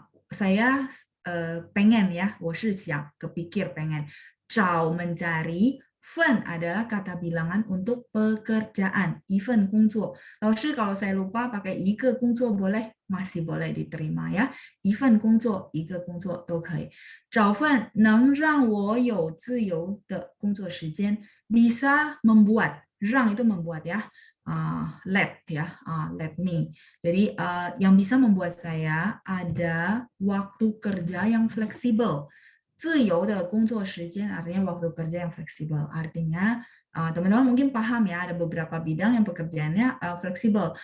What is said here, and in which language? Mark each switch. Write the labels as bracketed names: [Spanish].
[Indonesian] Saya pengen ya, [Chinese] 我是想 [Indonesian] kepikir pengen. 找 mencari, 份 adalah kata bilangan untuk pekerjaan, event 工作. 老师 kalau saya lupa pakai 一个工作 boleh, masih boleh diterima ya. [Chinese] event 工作, 一个工作 都可以.找份能让我有自由的工作时间, [Indonesian] bisa membuat, [Chinese] 让 itu membuat ya. [English] Let ya, let me. [Indonesian] Jadi yang bisa membuat saya ada waktu kerja yang fleksibel. 自由的工作时间 artinya waktu kerja yang fleksibel. Artinya teman-teman mungkin paham ya, ada beberapa bidang yang pekerjaannya fleksibel.